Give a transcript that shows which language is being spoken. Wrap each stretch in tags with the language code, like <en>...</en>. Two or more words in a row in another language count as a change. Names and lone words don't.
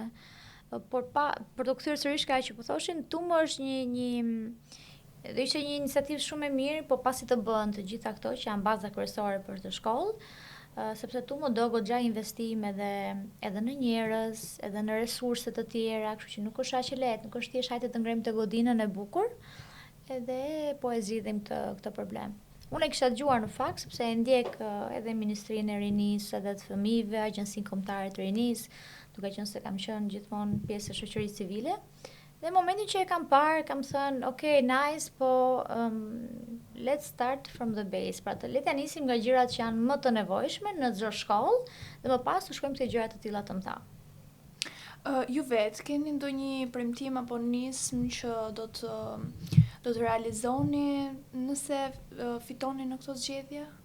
<sq>Por për të kthyer sërish ka që po thoshin, tumë është do ishte një iniciativë shumë e mirë, po pasi të bëhen të gjitha këto që janë baza kryesore për të shkollë, sepse tu më do goxha investim edhe në njerëz, edhe në resurse të tjera, kështu që nuk është aq e lehtë, nuk është thjesht hajde të ngrejmë të godinën e bukur, edhe po e zgjidhim këtë problem. Unë e kisha dëgjuar në fakt sepse e ndjek edhe Ministrinë e Rinisë, edhe të Fëmijëve, Agjencinë Kombëtare të Rinisë, duke qenë se kam qenë gjithmonë pjesë e shoqërisë civile. Dhe në momentin që e kam parë, kam thënë,</sq> <en>okay, nice,</en> <sq>po</sq> <en>let's start from the base.</en> <sq>Pra le të nisim nga gjërat që janë më të nevojshme në çdo shkollë dhe më pas të shkojmë te gjëra të tilla të mëdha. Ju vetë keni ndonjë premtim apo nismë që do të realizoni nëse fitoni në këtë zgjedhje?</sq>